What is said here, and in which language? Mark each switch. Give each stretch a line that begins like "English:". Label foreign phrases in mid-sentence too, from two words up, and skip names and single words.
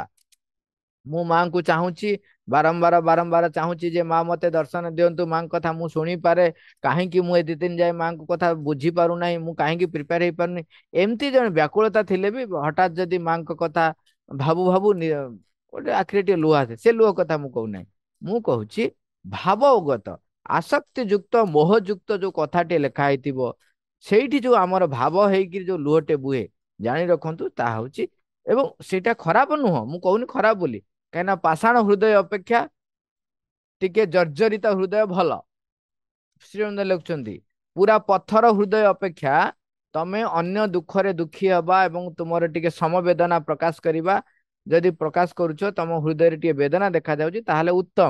Odia: ମୁଁ ମାଙ୍କୁ ଚାହୁଁଛି, ବାରମ୍ବାର ବାରମ୍ବାର ଚାହୁଁଛି ଯେ ମା ମତେ ଦର୍ଶନ ଦିଅନ୍ତୁ, ମାଙ୍କ କଥା ମୁଁ ଶୁଣିପାରେ। କାହିଁକି ମୁଁ ଏ 2 ଦିନ ଯାଏ ମାଙ୍କ କଥା ବୁଝି ପାରୁନାହିଁ, ମୁଁ କାହିଁକି ପ୍ରିପେୟାର ହେଇପାରୁନି? ଏମିତି ଜଣେ ବ୍ୟାକୁଳତା ଥିଲେ ବି ହଠାତ୍ ଯଦି ମାଙ୍କ କଥା ଭାବୁ ଭାବୁ ଗୋଟେ ଆଖିରେ ଟିକେ ଲୁହ ଆସେ। ସେ ଲୁହ କଥା ମୁଁ କହୁନାହିଁ, ମୁଁ କହୁଛି ଭାବଗତ ଆସକ୍ତି ଯୁକ୍ତ ମୋହ ଯୁକ୍ତ ଯୋ କଥାଟେ ଲେଖା ହେଇଥିବ ସେଇଠି ଯୋଉ ଆମର ଭାବ ହେଇକି ଯୋଉ ଲୁହଟେ ବୁହେ ଜାଣି ରଖନ୍ତୁ ତାହା ହଉଛି ଏବଂ ସେଇଟା ଖରାପ ନୁହଁ ମୁଁ କହୁନି ଖରାପ ବୋଲି କାହିଁକିନା ପାଷାଣ ହୃଦୟ ଅପେକ୍ଷା ଟିକେ ଜର୍ଜରିତ ହୃଦୟ ଭଲ। ଶ୍ରୀଅରବିନ୍ଦ ଲେଖୁଛନ୍ତି ପୁରା ପଥର ହୃଦୟ ଅପେକ୍ଷା ତମେ ଅନ୍ୟ ଦୁଃଖରେ ଦୁଃଖୀ ହବା ଏବଂ ତୁମର ଟିକେ ସମବେଦନା ପ୍ରକାଶ କରିବା ଯଦି ପ୍ରକାଶ କରୁଛ ତମ ହୃଦୟରେ ଟିକେ ବେଦନା ଦେଖାଯାଉଛି ତାହେଲେ ଉତ୍ତମ।